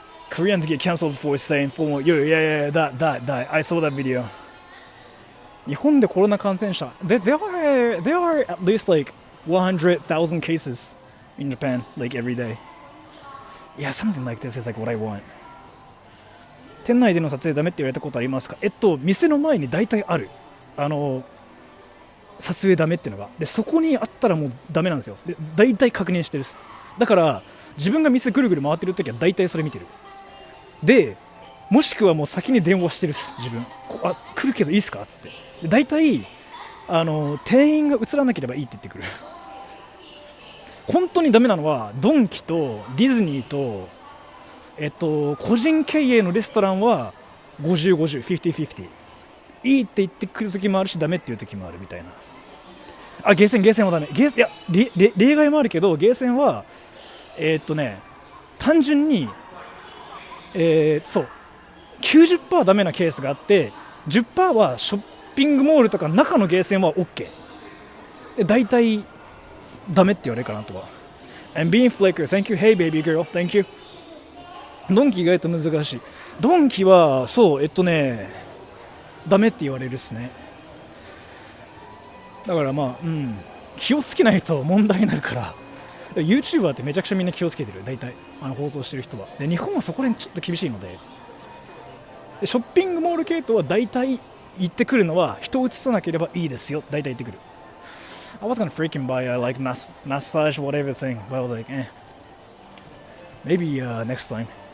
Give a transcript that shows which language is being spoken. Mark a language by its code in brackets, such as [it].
[en] Koreans get cancelled for saying formal. Yeah, that. I saw that video. [ja] 日本でコロナ感染者 [en] there are at least like 100,000 cases in Japan like every day. Yeah, something like this is like what I want. [ja] 店内での撮影ダメって言われたことありますか？店の前に大体ある。撮影ダメっていうのが。で、そこにあったらもうダメなんですよ。で、大体確認してるっす。だから、自分が店ぐるぐる回ってるときは大体それ見てる。で、もしくはもう先に電話してるっす、自分。来るけどいいっすかっつって。で、大体、店員が映らなければいいって言ってくる。本当にダメなのは、ドンキとディズニーと、個人経営のレストランは50、50、50、50。いいって言ってくるときもあるし、ダメっていうときもあるみたいな。あ、ゲーセンはダメ。いや、例外もあるけど、ゲーセンは、単純に、そう、90% ダメなケースがあって、10% はショッピングモールとか中のゲーセンは OK。で、大体、ダメって言われるかなとは。 [en] And being flaker, thank you, hey baby girl, thank you. [ja] ドンキ意外と難しい。ドンキは、そう、ダメって言われるっすね。だからまあ、気をつけないと問題になるから、YouTuber ってめちゃくちゃみんな気をつけてる、大体。放送してる人は。で、日本はそこら辺ちょっと厳しいので、ショッピングモール系統は大体言ってくるのは、人を映さなければいいですよ、大体言ってくる。 [en] I was gonna freaking buy a like massage whatever thing, but I was like, maybe next time.